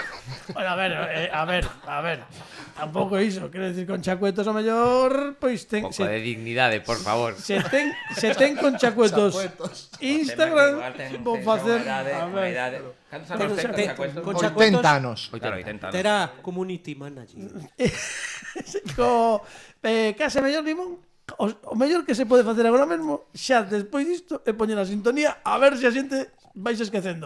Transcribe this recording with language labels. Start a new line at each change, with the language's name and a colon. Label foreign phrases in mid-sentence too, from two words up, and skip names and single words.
Galician: Bueno, a ver. Tampouco iso, quero dicir Concha Cuetos o mellor, pois ten Un pouco de dignidade, por favor. se ten Concha Cuetos Instagram, vou facer, a ver. Cantos anos ten Concha Cuetos? Concha 80 anos. Claro, 80 anos. Era
English: community manager.
Galician: Case mellor Limón. O mellor que se pode facer agora mesmo, xa despois disto, é poñer a sintonía a ver se a xente vais esquecendo.